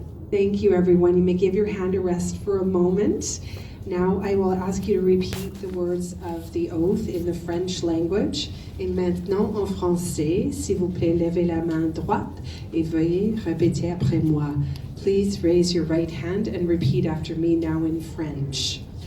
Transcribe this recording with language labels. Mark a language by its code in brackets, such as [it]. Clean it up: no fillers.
[en] Thank you, everyone. You may give your hand a rest for a moment. Now I will ask you to repeat the words of the oath in the French language. [fr] Et maintenant en français, s'il vous plaît, levez la main droite et veuillez répéter après moi. [en] Please raise your right hand and repeat after me now in French.